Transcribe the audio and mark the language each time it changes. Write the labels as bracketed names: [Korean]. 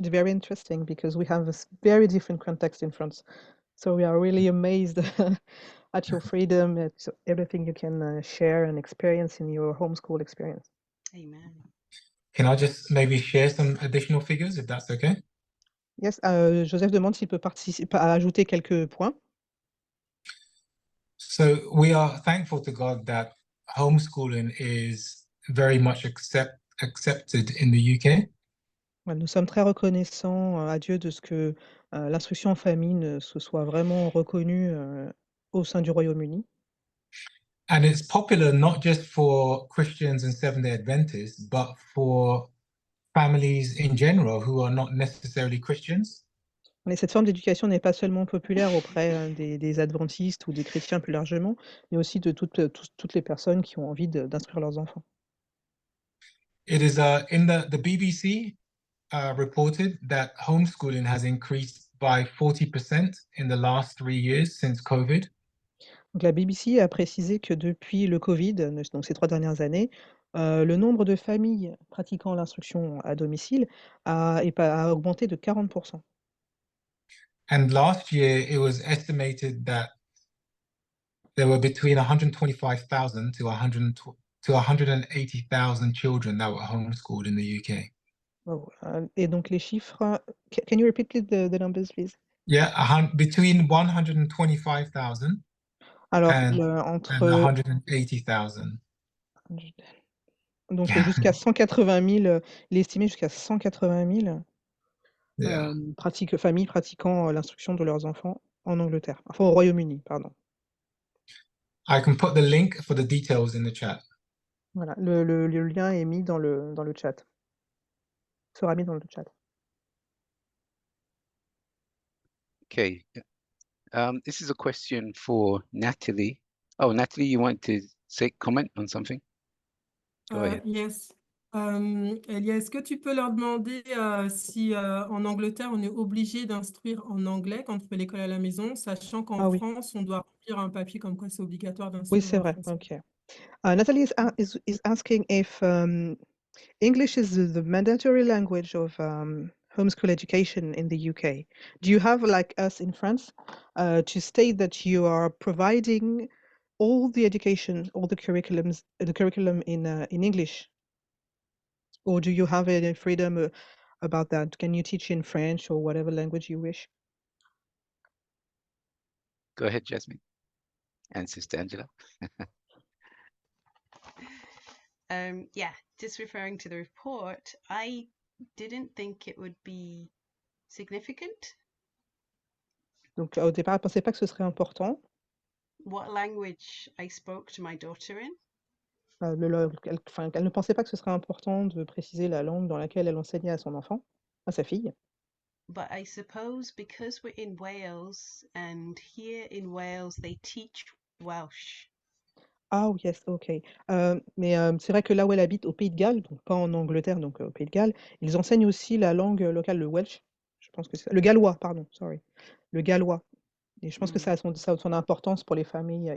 [English] It's very interesting because we have a very different context in France. So we are really amazed at your freedom, at everything you can share and experience in your homeschool experience. Amen. Can I just maybe share some additional figures, if that's okay? Yes, [French] Joseph demande s'il peut ajouter quelques points. [English] So we are thankful to God that homeschooling is very much accepted in the UK. [French] Nous sommes très reconnaissants à Dieu de ce que l'instruction en famille se soit vraiment reconnue au sein du Royaume-Uni. [English] And it's popular not just for Christians and Seventh-day Adventists, but for families in general who are not necessarily Christians. [French] Mais cette forme d'éducation n'est pas seulement populaire auprès des adventistes ou des chrétiens plus largement, mais aussi de toutes les personnes qui ont envie d'instruire leurs enfants. [English] It is in the BBC reported that homeschooling has increased by 40% in the last 3 years since COVID. [French] Donc la BBC a précisé que depuis le Covid, donc ces 3 dernières années, le nombre de familles pratiquant l'instruction à domicile a augmenté de 40%. [English] And last year, it was estimated that there were between 125,000 to 180,000 children that were homeschooled in the UK. [French] Oh, et donc les chiffres, [English] can you repeat please the numbers, please? Yeah, between 125,000 [French] Alors, [English] and [French] entre [English] 180,000. [French] donc jusqu'à 180 000, il est estimé jusqu'à 180 000 [English] Yeah, [French] familles pratiquant l'instruction de leurs enfants en Angleterre, enfin au Royaume-Uni, pardon. [English] I can put the link for the details in the chat. [French] Voilà, le lien est mis dans le chat. Sera mis dans le chat. [English] Okay. This is a question for Natalie. Oh, Natalie, you want to comment on something? Go ahead. Yes. [French] Elia, est-ce que tu peux leur demander si en Angleterre, on est obligé d'instruire en anglais quand on fait l'école à la maison, sachant qu'en Oui. France, on doit remplir un papier comme quoi c'est obligatoire Oui, d'instruire c'est en vrai. français. [English] Okay. Natalie is asking if English is the mandatory language of homeschool education in the UK. Do you have, like us in France, to state that you are providing all the education, all the curriculum in English? Or do you have any freedom about that? Can you teach in French or whatever language you wish? Go ahead, Jasmine. And Sister Angela. Yeah, just referring to the report, I didn't think it would be significant. [French] Donc au départ, elle ne pensait pas que ce serait important. [English] What language I spoke to my daughter in. [French] Elle ne pensait pas que ce serait important de préciser la langue dans laquelle elle enseignait à son enfant, à sa fille. [English] But I suppose because we're in Wales and here in Wales they teach Welsh. [French] Ah oui, [English] yes, [French] ok. Mais c'est vrai que là où elle habite, au Pays de Galles, donc pas en Angleterre, donc au Pays de Galles, ils enseignent aussi la langue locale, le Welsh. Je pense que c'est le gallois, pardon, [English] sorry. [French] Le gallois. Et je pense que ça a son importance pour les familles.